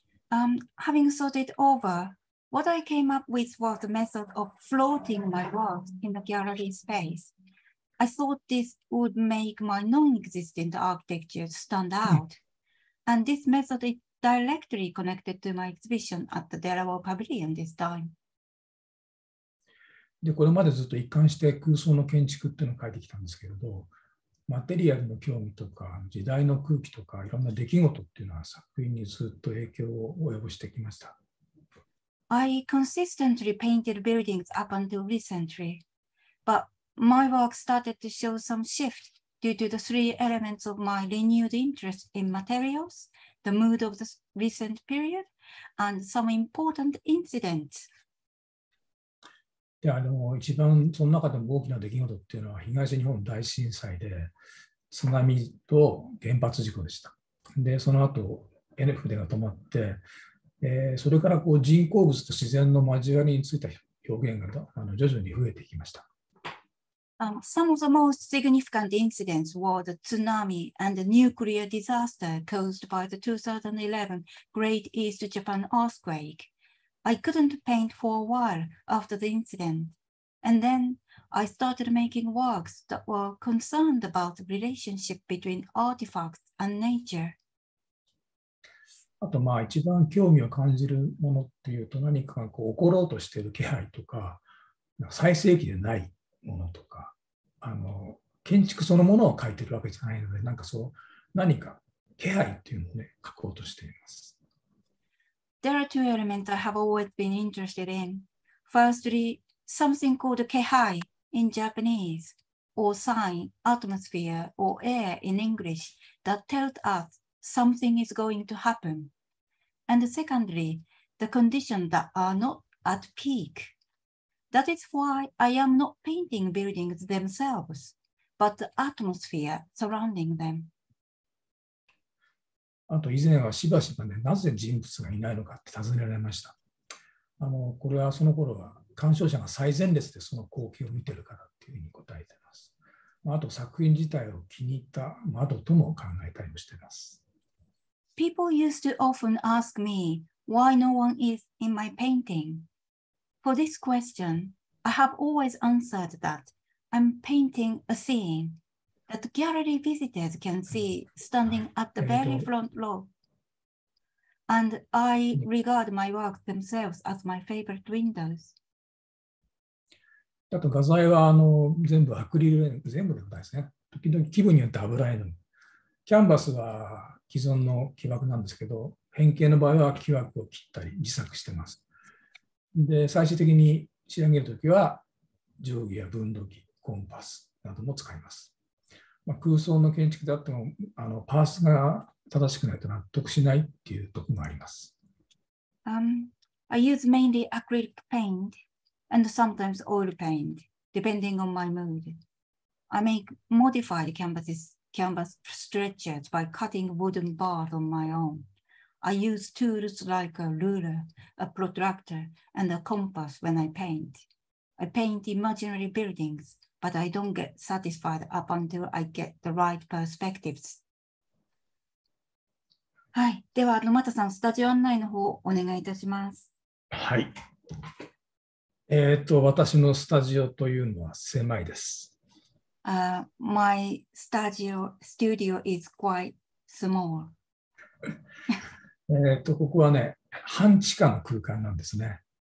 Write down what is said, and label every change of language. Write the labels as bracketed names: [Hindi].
[English] Having thought it over, what I came up with was the method of floating my works in the gallery space. I thought this would make my non-existent architecture stand out. And this method is directly connected to my exhibition at the Warr Pavilion this time. [Japanese] で、これまでずっと一貫して空想の建築っていうのを書いてきたんですけれど、マテリアルの興味とか、時代の空気とか、いろんな出来事っていうのは作品にずっと影響を及ぼしてきました。 [English] I consistently painted buildings up until recently, but my work started to show some shift due to the 3 elements of my renewed interest in materials, the mood of the recent period, and some important incidents. [Japanese] で、一番その中でも大きな出来事っていうのは東日本大震災で津波と原発事故でした。で、その後、船が止まって、それから人工物と自然の交わりについた表現が徐々に増えてきました。 [English] Some of the most significant incidents were the tsunami and the nuclear disaster caused by the 2011 Great East Japan earthquake. I couldn't paint for a while after the incident, and then I started making works that were concerned about the relationship between artifacts and nature. [Japanese] あと、一番興味を感じるものっていうと、何か起ころうとしている気配とか、最盛期でないものとか、建築そのものを描いてるわけじゃないので、何か気配っていうのをね、描こうとしています。 [English] There are 2 elements I have always been interested in. Firstly, something called kehai in Japanese, or sign, atmosphere, or air in English that tells us something is going to happen. And secondly, the conditions that are not at peak. That is why I am not painting buildings themselves, but the atmosphere surrounding them. [Japanese] あと以前はしばしばね、なぜ人物がいないのかって尋ねられました。これはその頃は鑑賞者が最前列でその光景を見てるからっていうふうに答えています。あと作品自体を気に入った窓とも考えたりもしています。 [English] People used to often ask me why no one is in my painting. For this question, I have always answered that I'm painting a scene that gallery visitors can see standing at the very front row. And I regard my works themselves as my favorite windows. [Japanese] あと画材は全部アクリル絵の具、全部でもないですね。時々気分によって油絵の具。キャンバスは既存の木枠なんですけど、変形の場合は木枠を切ったり自作してます。で、最終的に仕上げるときは定規や分度器、コンパスなども使います。空想の建築であってもパースが正しくないと納得しないっていうところがあります。 [English] I use mainly acrylic paint and sometimes oil paint, depending on my mood. I make modified canvas stretchers by cutting wooden bars on my own. I use tools like a ruler, a protractor, and a compass when I paint. I paint imaginary buildings, but I don't get satisfied up until I get the right perspectives. [Japanese] はい。では、沼田さん、スタジオ案内の方、お願いいたします。はい。私のスタジオというのは狭いです。 [English] My studio is quite small. [Japanese] ここはね、半地下の空間なんですね。